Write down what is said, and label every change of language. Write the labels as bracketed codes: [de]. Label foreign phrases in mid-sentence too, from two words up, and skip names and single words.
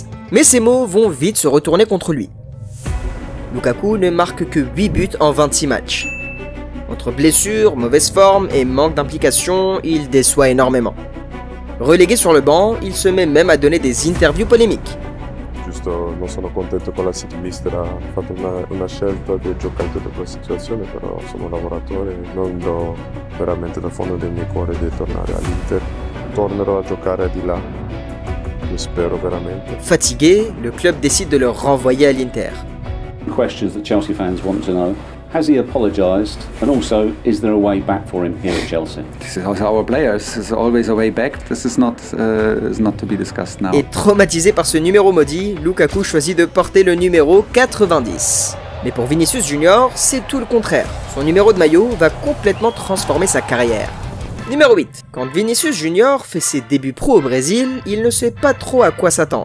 [fr] Mais ces mots vont vite se retourner contre lui. Lukaku ne marque que 8 buts en 26 matchs. Entre blessures, mauvaise forme et manque d'implication, il déçoit énormément. Relégué sur le banc, il se met même à donner des interviews polémiques. [it] Giusto, non sono contento con la City Mister, ha fatto una scelta di giocare in tutta questa situazione, però sono un lavoratore, non do veramente dal fondo del mio cuore di tornare all'Inter. Tornerò a giocare di là, lo spero veramente. [fr] Fatigué, le club décide de le renvoyer à l'Inter. [en] Questions that Chelsea fans want to know. Has he apologised? And also, is there a way back for him here at Chelsea? This is our players. There's always a way back. This is not to be discussed now. [fr] Et traumatisé par ce numéro maudit, Lukaku choisit de porter le numéro 90. Mais pour Vinicius Junior, c'est tout le contraire. Son numéro de maillot va complètement transformer sa carrière. Numéro 8. Quand Vinicius Junior fait ses débuts pro au Brésil, il ne sait pas trop à quoi s'attendre.